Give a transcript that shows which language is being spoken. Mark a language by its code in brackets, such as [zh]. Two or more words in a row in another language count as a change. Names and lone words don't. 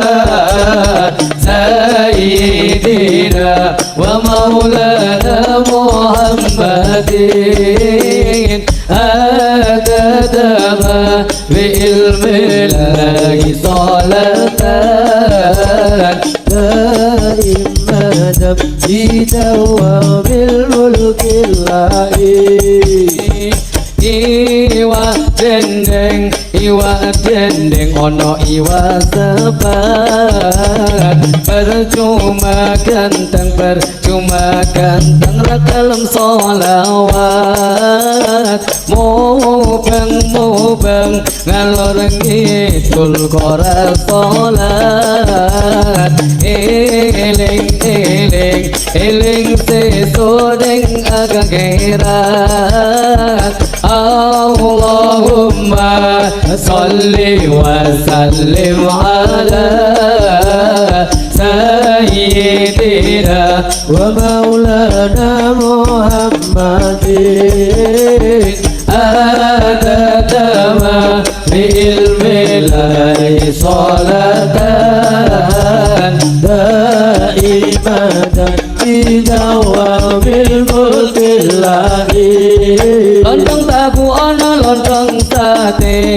[ar] سيدنا ومولانا محمد عدد ما بعلم الله صلاة دائمة بدوام الملك الله [jv] Iwa dendeng ono iwa sepat percuma ganteng rakalem solawat mubeng ngalor ngidul kora solat eling sesodeng agak gerak [ar] اللهم صل وسلم على سيدنا ومولانا محمد عدد ما بعلم الله صلاة دائمة بدوام ملك الله [jv] lontong tahu ono lontong sate